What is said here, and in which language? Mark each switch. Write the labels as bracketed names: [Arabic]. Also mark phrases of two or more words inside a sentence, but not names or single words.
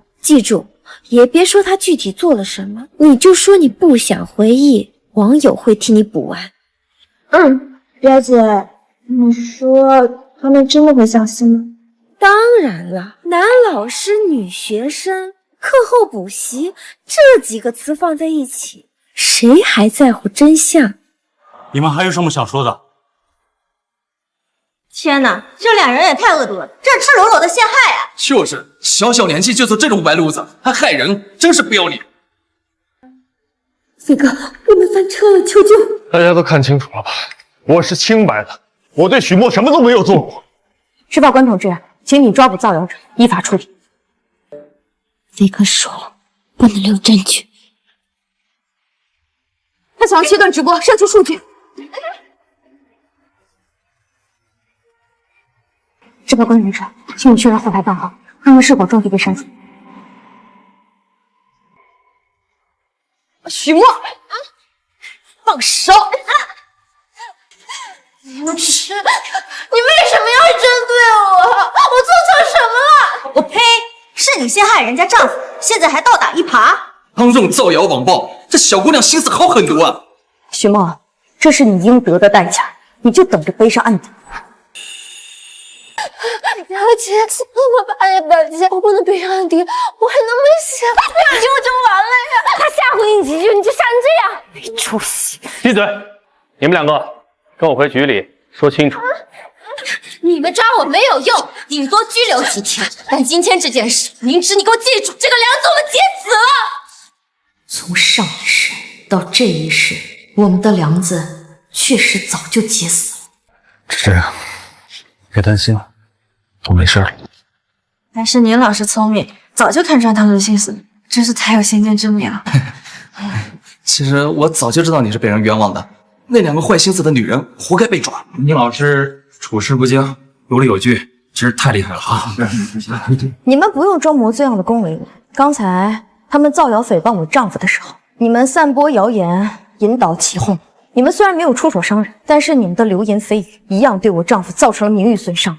[Chinese] 記住，也別說他具體做了什麼，你就說你不想回憶，網友會替你補完。表姐，你說他們真的會相信嗎？當然了，男老師、女學生，課後補習，這幾個詞放在一起，誰還在乎真相？你們還有什麼想說的？天哪，這兩人也太惡毒了，這赤裸裸的陷害啊！就是，小小年紀就走這種歪路子，還害人，真是不要臉。飛哥，我們翻車了，求救！大家都看清楚了吧？我是清白的，我對許墨什麼都沒有做過。執法官同志，請你抓捕造謠者，依法處理。飛哥說了，不能留證據。他想要切斷直播，刪除數據。執法官同志，請你確認後台賬號，看看是否證據被刪除。許墨，放手！你為什麼要針對我？我做錯什麼了？我呸！是你陷害人家丈夫，現在還倒打一耙。當眾造謠網暴，這小姑娘心思好狠毒啊！許墨，這是你應得的代價，你就等着背上案底。表姐，我爸也表姐，我不能背上案底，我還能不能寫？不小心我就完了呀！他嚇唬你幾句，你就嚇成這樣，沒出息！閉嘴！你們兩個跟我回局裡說清楚。你們抓我沒有用，頂多拘留幾天。但今天這件事，明知你給我記住，這個梁子我們結死了。從上一世到這一世，我們的梁子確實早就結死了。是這樣，別擔心了，我沒事了。還是您老師聰明，早就看穿他們的心思，真是太有先見之明了。其實我早就知道你是被人冤枉的，那兩個壞心思的女人活該被抓。寧老師處事不驚，有理有據，真是太厲害了啊！你們不用裝模作樣的恭維我。剛才他們造謠誹謗我丈夫的時候，你們散播謠言，引導起哄。你們雖然沒有出手傷人，但是你們的流言蜚語一樣對我丈夫造成了名譽損傷。